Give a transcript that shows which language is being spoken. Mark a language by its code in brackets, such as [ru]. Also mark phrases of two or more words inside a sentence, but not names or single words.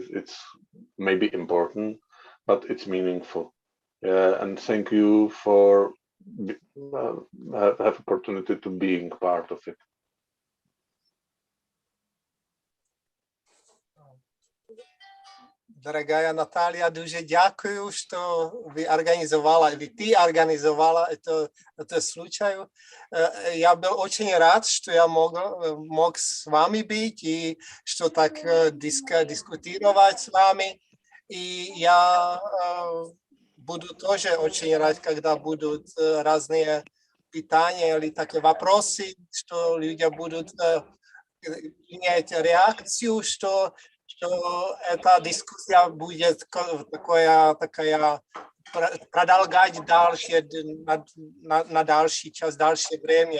[en] It's maybe important, but it's meaningful. Yeah, and thank you for have opportunity to being part of it. [ru] Дорогая Наталья, [uk] дуже дякую, [ru] что вы организовала, или ты организовала это случай. Я был очень рад, что я мог с вами быть и что так дискутировать с вами. И я буду тоже очень рад, когда будут разные питания или такие вопросы, что люди будут иметь реакцию, что эта дискуссия будет такая продолжать дальше, [uk] на дальший час, [ru] дальше время.